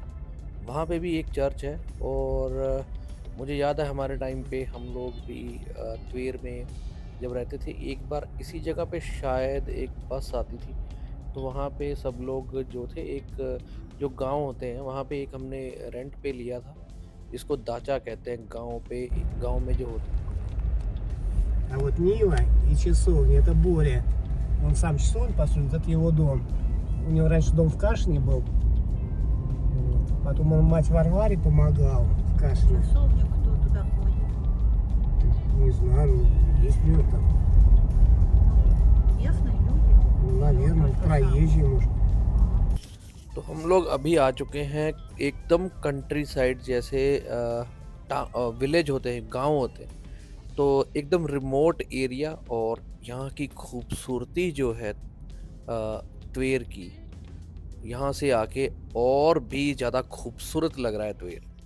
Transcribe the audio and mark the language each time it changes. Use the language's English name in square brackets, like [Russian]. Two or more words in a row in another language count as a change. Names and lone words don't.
[Hindi] वहाँ पे भी एक चर्च है, और मुझे याद है हमारे टाइम पे हम लोग भी त्वेर में जब रहते थे, एक बार इसी जगह पे शायद एक बस आती थी। तो वहाँ पे सब लोग जो थे, एक जो गांव होते हैं वहाँ पे एक हमने रेंट पे लिया था, जिसको दाचा कहते हैं गांव में जो होते हैं। [Russian] А вот Нива и часовня — это Боря. Он сам часовню построил, это его дом. У него раньше дом в Кашине был. Вот. Потом он мать Варваре помогал в Кашине. Часовню кто туда ходит? Не знаю, ну, есть у него там. Местные люди? Ну, наверное, проезжие, может. [Hindi] तो हम लोग अभी आ चुके हैं एकदम [English] country side, [Hindi] जैसे विलेज होते हैं, गांव होते हैं। तो एकदम [English] remote area [Hindi] और यहाँ की खूबसूरती जो है त्वेर की, यहाँ से आके और भी ज़्यादा खूबसूरत लग रहा है त्वेर।